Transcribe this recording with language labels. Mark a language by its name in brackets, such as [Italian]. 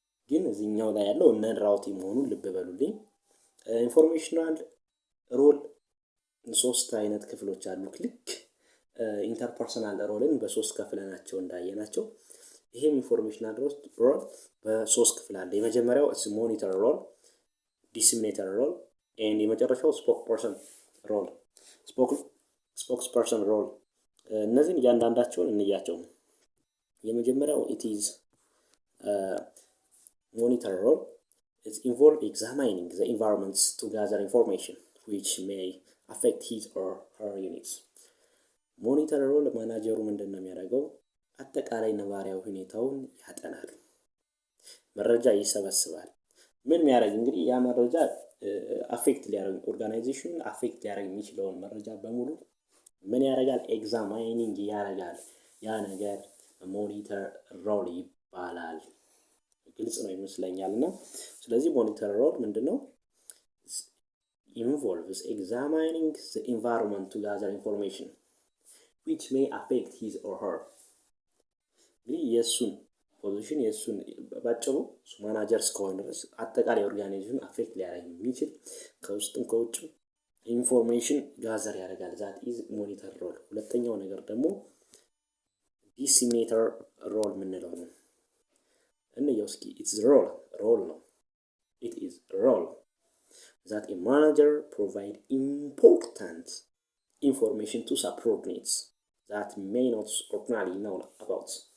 [Amharic] ግን እዚህኛው ላይ ያለው ነን ራውቲንግ መሆኑን ልብ በሉልኝ። ኢንፎርሜሽናል ሮል ሶስት አይነት ክፍሎች አሉ። ልክ ኢንተርፐርሰናል ሮልን በሶስት ከፍለናቸው እንዳየናቸው ይሄም ኢንፎርሜሽናል ሮል በሶስት ክፍል አለ። የመጀመሪያው ሞኒተር ሮል [English] disseminator role and [Amharic] የመጨረሻው [English] spokesperson role spokesperson role [Amharic] እነዚህን እያንዳንዳቸውን እንያቸው። የመጀመሪያው [English] it is monitor role. It involves examining the environments to gather information which may affect his or her units. [Amharic] ሞኒተር ሮል ማናጀሩ ምንድነው የሚያደርገው? አጠቃላይ ነባራዊ ሁኔታውን ያጠናል፣ መረጃ ይሰበስባል። ምን የሚያደርግ እንግዲህ ያ መረጃ አፌክት ሊያደርግ ኦርጋናይዜሽኑን አፌክት ሊያደርግ የሚችለውን መረጃ በሙሉ ምን ያደርጋል? ኤግዛማይኒንግ ያደርጋል። ያ ነገር ሞኒተር ሮል ይባላል። ግልጽ ነው ይመስለኛልና ስለዚህ ሞኒተር ሮል ምንድነው? [English] involves examining the environment to gather information which may affect his or her. [Amharic] የሱን ፖዚሽን የሱን ባጭሩ ማናጀር እስከሆነ ድረስ አጠቃላይ ኦርጋናይዜሽን አፌክት ሊያደርግ የሚችል ከውስጥም ከውጭም ኢንፎርሜሽን ጋዘር ያደርጋል። [English] ዛት ኢዝ ሞኒተር ሮል። [Amharic] ሁለተኛው ነገር ደግሞ ዲሲሜተር ሮል ምንለው ነው። እንየው እስኪ ኢትስ ሮል ነው። [English] ኢት ኢዝ ሮል that a manager provide important information to subordinates that may not ordinarily know about.